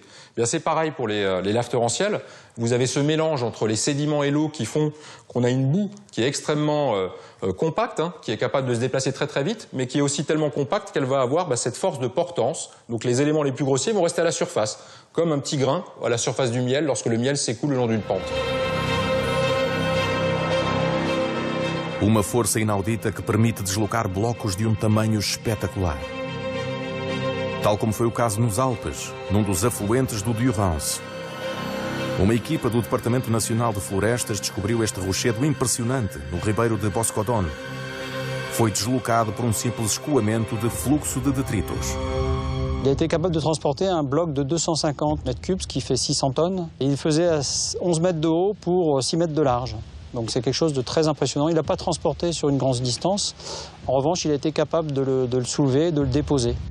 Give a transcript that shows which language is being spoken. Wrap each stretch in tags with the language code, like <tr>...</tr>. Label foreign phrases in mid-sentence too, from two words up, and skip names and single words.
<fr>C'est pareil pour les laves torrentielles. Vous avez ce mélange entre les sédiments et l'eau qui font qu'on a une boue qui est extrêmement compacte, qui est capable de se déplacer très vite, mais qui est aussi tellement compacte qu'elle va avoir cette force de portance. Donc les éléments les plus grossiers vont rester à la surface, comme un petit grain à la surface du miel lorsque le miel s'écoule le long d'une pente.</fr> <pt>Uma força inaudita que permite deslocar blocos de tamanho espetacular. Tal como foi o caso nos Alpes, num dos afluentes do Durance. Uma equipa do Departamento Nacional de Florestas descobriu este rochedo impressionante no ribeiro de Boscodon. Foi deslocado por simples escoamento de fluxo de detritos.</pt> <fr>Il a été capable de transporter un bloc de 250 mètres cubes, ce qui fait 600 tonnes. Et il faisait 11 mètres de haut pour 6 mètres de large. Donc c'est quelque chose de très impressionnant. Il n'a pas transporté sur une grande distance. En revanche, il a été capable de le soulever, de le déposer.</fr>